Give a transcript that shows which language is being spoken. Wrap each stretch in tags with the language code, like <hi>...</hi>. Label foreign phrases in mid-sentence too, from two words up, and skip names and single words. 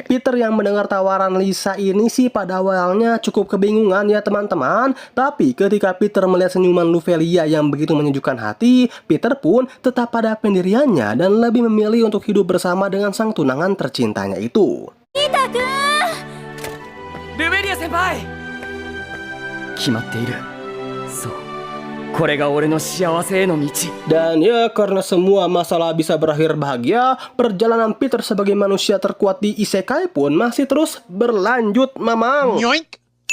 <id>Peter yang mendengar tawaran Lisa ini sih pada awalnya cukup kebingungan ya teman-teman. Tapi ketika Peter melihat senyuman Luvelia yang begitu menyejukkan hati, Peter pun tetap pada pendiriannya dan lebih memilih untuk hidup bersama dengan sang tunangan tercintanya itu.</id> <ja>ルベリア先輩。決まっている。そう。これが俺の幸せへの道。</ja> <id>Dan ya karena semua masalah bisa berakhir bahagia, perjalanan Peter sebagai manusia terkuat di Isekai pun masih terus berlanjut, Mamang. Yoink.</id>